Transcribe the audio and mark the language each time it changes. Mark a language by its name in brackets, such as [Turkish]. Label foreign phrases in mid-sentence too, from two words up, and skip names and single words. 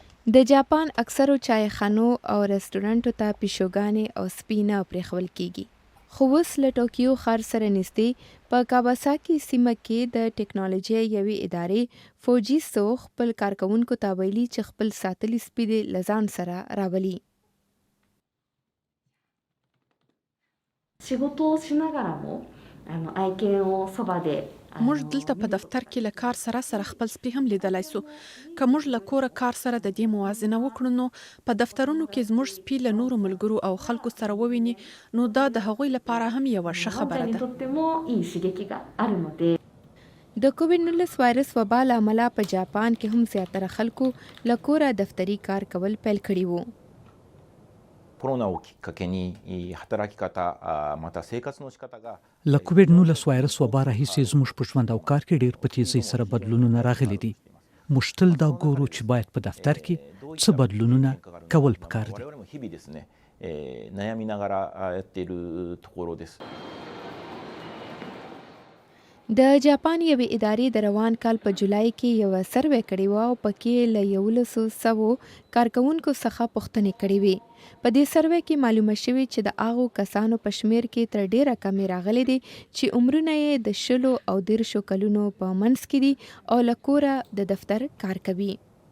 [Pashto] د جاپان اکثرو چایخانو او رستورانټو ته پیشوګانې او سپي نه پرېښول کېږي. خو اوس له ټوکیو ښار سره نږدې په کاواساکي سیمه کې د ټکنالوژۍ یوې ادارې فوجیسو خپل کارکوونکو ته ویلي چې خپل ساتلي سپي دې له ځان سره راولي. [Japanese] 仕事をしながらも愛犬をそばで [Pashto] موږ دلته په دفتر کې له کار سره سره خپل سپي هم لیدلی سو. که موږ له کوره کار سره د دې موازنه وکړو نو په دفترونو کې زموږ سپي له نورو ملګرو او خلکو سره وویني نو دا د هغوی لپاره هم یوه ښه [Japanese] ワンちゃん [Pashto] خبره [Japanese] に [Pashto] ده. [Japanese] とってもいい刺激があるので [Pashto] د کووډ-19 وایرس وبا له امله په جاپان کې هم زیاتره خلکو له کوره دفتري کار کول پیل کړي وو. [Japanese] コロナをきっかけに働き方また生活の仕方が [Pashto] له کووډ-19 وایرس وبا راهیسې زموږ په ژوند او کار کې ډېر په تیزۍ سره بدلونونه راغلي دي. موږ تل دا ګورو چې باید په دفتر کې څه بدلونونه کول پکار دي. [Japanese] 我々も日々ですね悩みながらやっているところです。 [Pashto] د جاپان یوې ادارې د روان کال په جولای کې یوه سروې کړې وه او پکې له 1100 کارکوونکو څخه پوښتنې کړې وې. په دې سروې کې معلومه شوې چې د هغو کسانو په شمیر کې تر ډیره کمې راغلي دي چې عمرونه یې د 10 او 13 کلونو په منځ کې دي او له کوره د دفتر کار کوي.